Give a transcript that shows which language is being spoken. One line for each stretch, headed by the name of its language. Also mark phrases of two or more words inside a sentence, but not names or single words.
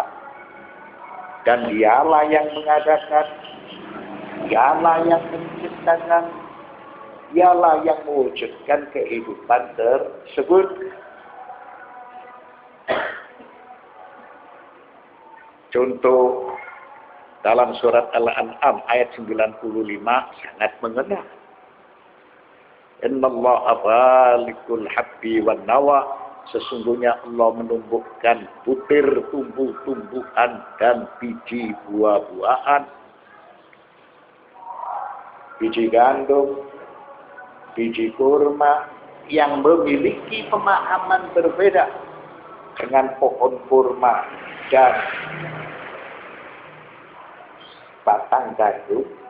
Indonesian: Dan dialah yang mengadakan, dialah yang menciptakan, dialah yang mewujudkan kehidupan tersebut. Contoh dalam surat Al-An'am ayat 95 sangat mengena.
Arabic: إن الله فالق الحب والنوى.
Indonesian: Sesungguhnya Allah menumbuhkan butir tumbuh-tumbuhan dan biji buah-buahan. Biji gandum, biji kurma yang memiliki pemahaman berbeda dengan pohon kurma dan batang gandum.